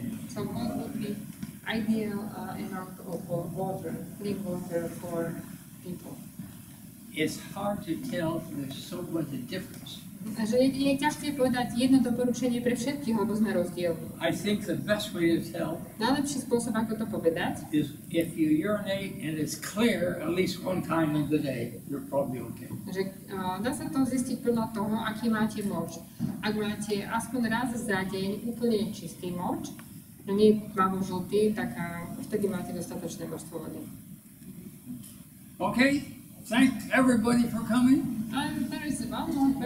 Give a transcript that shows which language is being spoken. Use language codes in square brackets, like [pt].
[en] So what would be ideal amount of water, clean water for people? It's hard to tell, there's so much difference. [sk] Takže je ťažké povedať jedno doporučenie pre všetkých, lebo sme rozdielni. [en] I think the best way to tell [sk] Najlepší spôsob, ako to povedať, [en] is if you urinate and it's clear at least one time in the day, you're probably okay. [sk] že dá sa to zistiť podľa toho, aký máte moč. Ak máte aspoň raz za deň úplne čistý moč, no nie tmavo-žltý, tak vtedy máte dostatočné množstvo vody. [en] Okay, thank everybody for coming. And there is one more question.